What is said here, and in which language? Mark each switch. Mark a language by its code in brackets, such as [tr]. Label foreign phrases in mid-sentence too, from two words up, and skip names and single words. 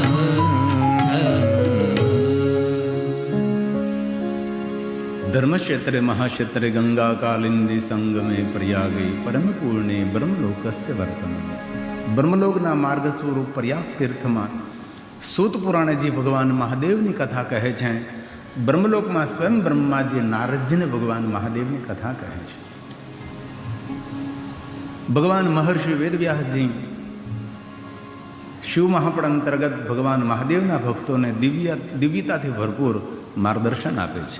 [sa] धर्मक्षेत्रे महाक्षेत्रे गंगा कालिंदी संगमे प्रयागे परम पूर्णे ब्रह्मलोकस्य वर्तमाने। [gu] બ્રહ્મલોકના માર્ગ સ્વરૂપ પ્રયાગ તીર્થમાં સૂત પુરાણજી ભગવાન મહાદેવની કથા કહે છે। બ્રહ્મલોકમાં સ્વયં બ્રહ્માજી નારદજીને ભગવાન મહાદેવની કથા કહે છે। ભગવાન મહર્ષિ વેદવ્યાસજી શિવ મહાપડ અંતર્ગત ભગવાન મહાદેવના ભક્તોને દિવ્યતાથી ભરપૂર માર્ગદર્શન આપે છે।